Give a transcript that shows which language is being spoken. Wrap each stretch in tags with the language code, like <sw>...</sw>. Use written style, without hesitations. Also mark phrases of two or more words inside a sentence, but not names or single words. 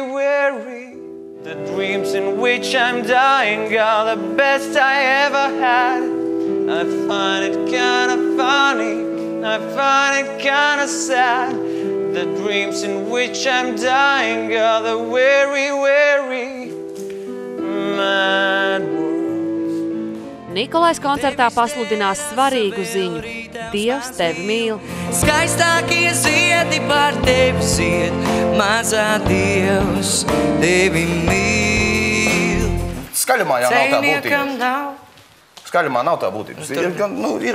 <en>The dreams in which I'm dying are the best I ever had. I find it kinda funny, I find it kinda sad. The dreams in which I'm dying are the weary, mad world.</en> <lv>Nikolais koncertā pasludinās svarīgu ziņu – Dievs tevi mīl. Skaistākie ziedi par tevi zied, mazā Dievs tevi mīl. Skaļumā jau nav tā būtība. Skaļumā nav tā būtība. Ir</lv>